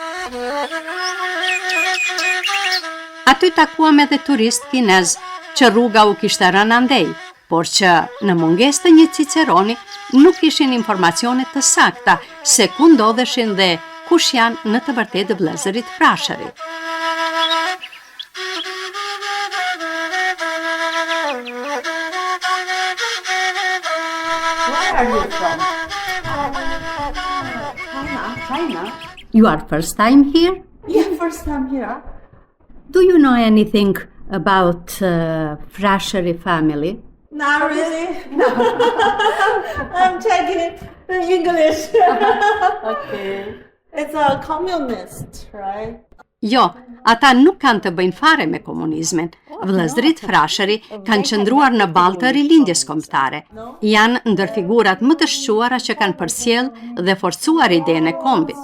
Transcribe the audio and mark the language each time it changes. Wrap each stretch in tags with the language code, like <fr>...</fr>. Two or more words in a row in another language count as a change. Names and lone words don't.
<sq>Aty takuam edhe turist kinez që rruga u kishte rënë andej, por që në mungesë të një Ciceroni nuk kishin informacione të sakta se ku ndodheshin dhe kush janë në të vërtetë vëllezërit Frashëri.</sq> <en>Where are you from? China. You are first time here? Yeah, first time here. Do you know anything about Frashëri family? Not really. No. I'm taking English. Okay. It's a communist, right?</en> <sq>Jo, ata nuk kanë të bëjnë fare me komunizmin. Vëllezërit Frashëri kanë qëndruar në balë të rilindjes kombëtare. Janë ndër figurat më të shquara që kanë përsjell dhe forcuar idenë e kombit.</sq>